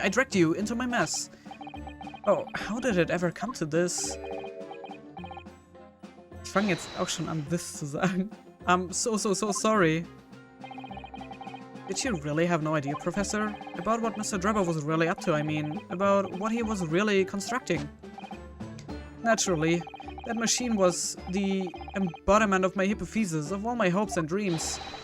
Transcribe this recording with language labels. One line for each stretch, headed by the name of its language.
English: I dragged you into my mess. Oh, how did it ever come to this?
German: Ich fange jetzt auch schon an, this zu sagen.
English: I'm so sorry. Did you really have no idea, Professor? About what Mr. Draber was really up to, I mean. About what he was really constructing? Naturally. That machine was the embodiment of my hypothesis, of all my hopes and dreams.